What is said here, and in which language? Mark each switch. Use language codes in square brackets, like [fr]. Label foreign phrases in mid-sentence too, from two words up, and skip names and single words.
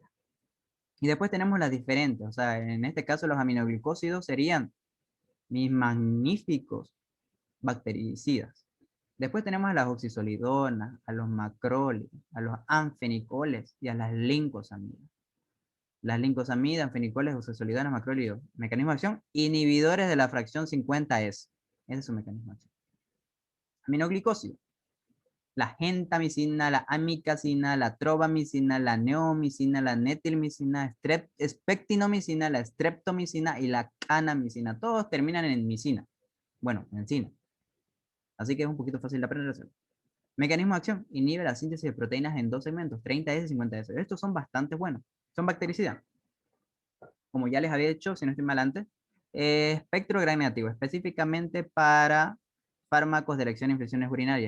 [es] Y después tenemos las diferentes, o sea, en este caso los aminoglucósidos serían mis magníficos bactericidas. Después tenemos a las oxisolidonas, a los macrólidos, a los anfenicoles y a las lincosamidas. Las lincosamidas, anfenicoles, oxisolidonas, macrólidos. Mecanismo de acción, inhibidores de la fracción 50S. Ese es su mecanismo de acción. Aminoglicósidos. La gentamicina, la amicacina, la trobamicina, la neomicina, la netilmicina, espectinomicina, la streptomicina y la canamicina. Todos terminan en micina. Bueno, en cina. Así que es un poquito fácil de aprender a hacer. Mecanismo de acción. Inhibe la síntesis de proteínas en dos segmentos, 30S y 50S. Estos son bastante buenos. Son bactericidas. Como ya les había dicho, si no estoy mal antes. Espectro gram negativo, específicamente para fármacos de elección de infecciones urinarias.